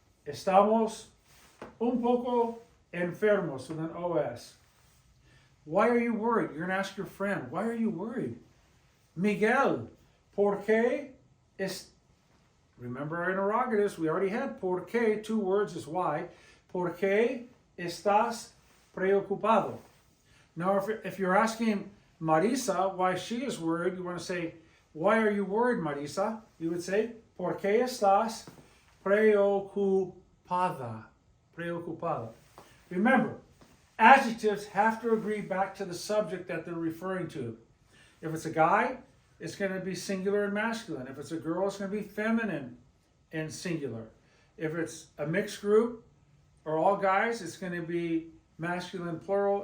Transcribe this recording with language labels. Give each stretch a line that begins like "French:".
Spanish: Estamos un poco enfermos
English: with an OS. Why are you worried? You're going to ask your friend, why are you worried?
Spanish: Miguel, ¿por qué es...
English: Remember our interrogatives, we already had por qué, 2 words is why.
Spanish: ¿Por qué estás preocupado?
English: Now, if you're asking Marisa why she is worried, you want to say, why are you worried, Marisa? You would say,
Spanish: ¿por qué estás preocupada? Preocupada.
English: Remember, adjectives have to agree back to the subject that they're referring to. If it's a guy, it's going to be singular and masculine. If it's a girl, it's going to be feminine and singular. If it's a mixed group or all guys, it's going to be masculine plural.